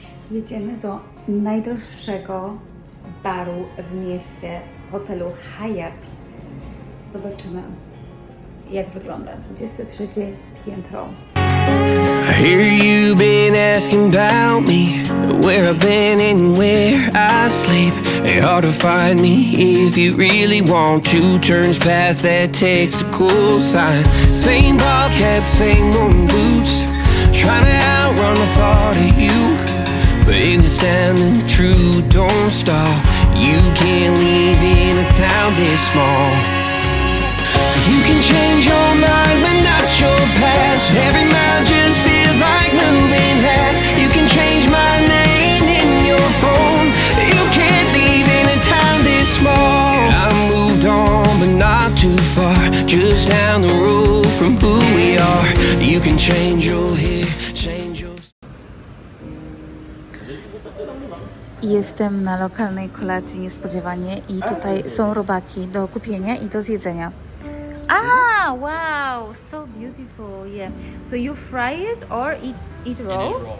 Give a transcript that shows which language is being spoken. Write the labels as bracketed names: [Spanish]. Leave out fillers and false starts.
[Polish] Jedziemy do najdroższego baru w mieście, hotelu Hyatt. Zobaczymy, jak wygląda 23 piętro. [English] I hear you been asking about me, where I've been and where I sleep. It's hard to find me if you really want to. Turns past that textical sign. Same ball cap, same worn boots. Trying to outrun the thought of you, but in this town the truth don't stop. You can't live in a town this small. You can change your mind, but not your past. Every mile just feels like moving half. You can change my name in your phone. You can't live in a town this small. I moved on, but not too far. Just down the road from who we are. You can change your hair, change your... [Polish] Jestem na lokalnej kolacji niespodziewanie i tutaj są robaki do kupienia i do zjedzenia. [English] Ah, wow, so beautiful, yeah. So you fry it or eat raw?